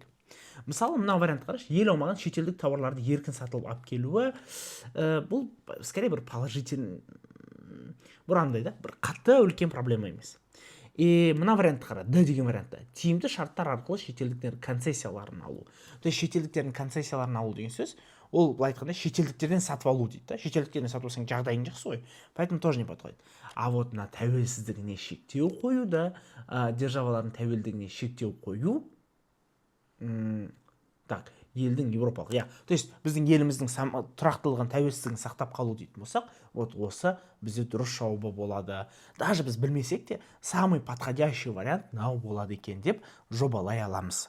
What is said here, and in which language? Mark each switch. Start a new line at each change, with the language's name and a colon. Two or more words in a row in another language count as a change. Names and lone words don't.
Kazakh: Мысалы, мына вариант қарашы, ел аумағынан шетелдік тауарларды еркін сатылып алып келуі, бұл скорее бір положительный, бұрандай да, бір қатты үлкен проблема емес. Мына вариантты қара, Д деген вариантта. Тиімді шарттар арқылы шетелдіктердің концессияларын алу.
Russian: То есть
Kazakh: шетелдіктердің концессияларын алу деген сөз, ол былай айтқанда шетелдіктерден сатып алу дейді да. Шетелдіктерден сатып алсаң жағдайың жақсы ғой.
Russian: Поэтому тоже не подходит. А вот
Kazakh: мына тәуелсіздігіне шектеу қою да, державалардың тәуелдігіне шектеу қою, так, елдің европалық,
Russian: то есть
Kazakh: біздің еліміздің тұрақтылығын, тәуелсіздігін сақтап қалу дейтін болсақ, вот осы бізде дұрыс жауабы болады. Даже біз білмесек те,
Russian: самый подходящий
Kazakh: вариант мынау болады екен деп жобалай аламыз.